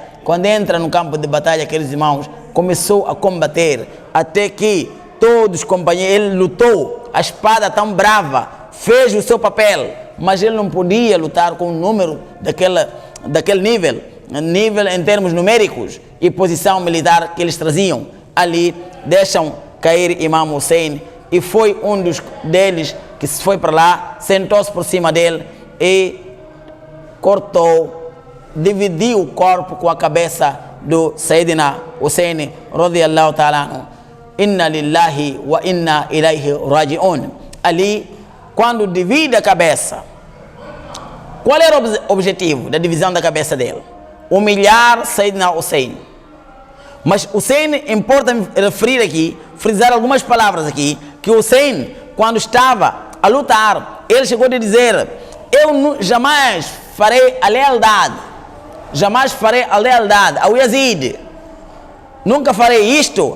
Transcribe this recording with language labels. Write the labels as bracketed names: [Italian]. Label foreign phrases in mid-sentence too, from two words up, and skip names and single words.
[Portuguese] Quando entra no campo de batalha, aqueles irmãos, começou a combater, até que todos os companheiros, ele lutou, a espada tão brava, fez o seu papel, mas ele não podia lutar com o número daquele nível em termos numéricos e posição militar que eles traziam. Ali deixam cair Imam Hussein e foi um deles que se foi para lá, sentou-se por cima dele e cortou, dividiu o corpo com a cabeça do Sayyidina Hussein [Arabic] رضي الله تعالى عنه. إنا لله وإنا إليه راجعون. [Portuguese] Ali, quando divide a cabeça, qual era o objetivo da divisão da cabeça dele? Humilhar Sayyidina Hussein. Mas Hussein, importa referir aqui, frisar algumas palavras aqui, que Hussein, quando estava a lutar, ele chegou a dizer: eu jamais farei a lealdade, jamais farei a lealdade ao Yazid, nunca farei isto.